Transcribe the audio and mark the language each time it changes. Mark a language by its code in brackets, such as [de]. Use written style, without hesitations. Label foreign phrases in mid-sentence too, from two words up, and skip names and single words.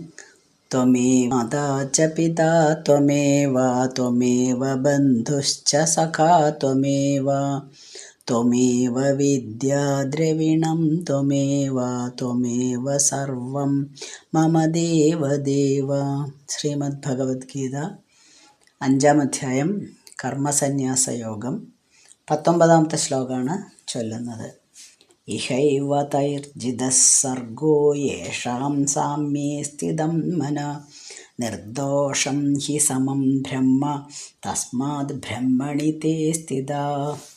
[sa] त्वमेव माता च पिता त्वमेव त्वमेव बन्धुश्च सखा त्वमेव त्वमेव विद्या द्रविणं त्वमेव त्वमेव सर्वं मम देवदेव। [ml] ശ്രീമദ്ഭഗവത്ഗീത 5-ാം അധ്യായം കർമ്മസന്യാസയോഗം 19-ാമത്തെ ശ്ലോകമാണ് ചൊല്ലുന്നത്. [sa] ഇഹൈവ തൈർജിതഃ സർഗോ യേഷാം സാമ്യേ സ്ഥിതം മനഃ നിർദോഷം ഹി സമം ബ്രഹ്മ തസ്മാത് ബ്രഹ്മണി തേ സ്ഥിതാഃ.